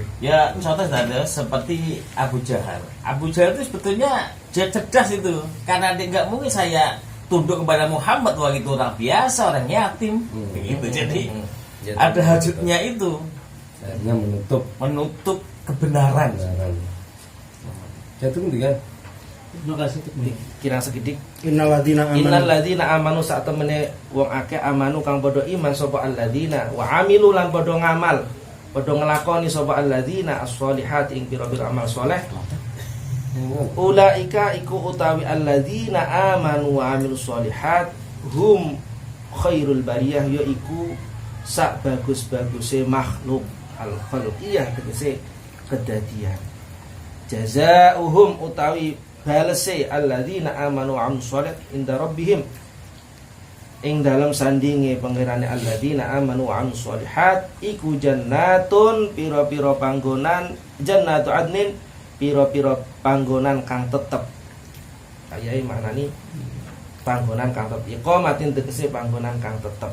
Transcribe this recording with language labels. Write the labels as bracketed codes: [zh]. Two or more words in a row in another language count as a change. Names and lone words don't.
[id] Ya contoh ada seperti Abu Jahal. Abu Jahal itu sebetulnya dia cerdas itu, karena dia nggak mungkin saya tunduk kepada Muhammad waktu itu orang biasa, orang yatim, begitu. Jadi ada hajatnya itu, menutup kebenaran. Jatuh kan? Terima kasih. [jv] Kirang segidik. [ar] Innalladzina [jv] amanu saat temene wong akeh amanu kang padha iman sapa [ar] الذين وعملوا [jv] lan padha ngamal padha nglakoni sapa alladzina as-solihat ing pira-pira amal saleh. Ulaika iku utawi [ar] الذين آمنوا وعملوا الصالحات هم خير البرية, [jv] yaiku sak bagus-baguse makhluk al-khalqiyah, tegese kedadian. Jazaohum utawi balese [ar] الذين آمنوا وعملوا الصالحات عند ربهم [jv] ing dalam sandinge pangerane [ar] الذين آمنوا وعملوا الصالحات [jv] iku jannatun pira-pira panggonan, [ar] جنات عدن [jv] pira-pira panggonan kang tetep. Ayahe maknani panggonan kang tetep, iqamatin tegese panggonan kang tetep.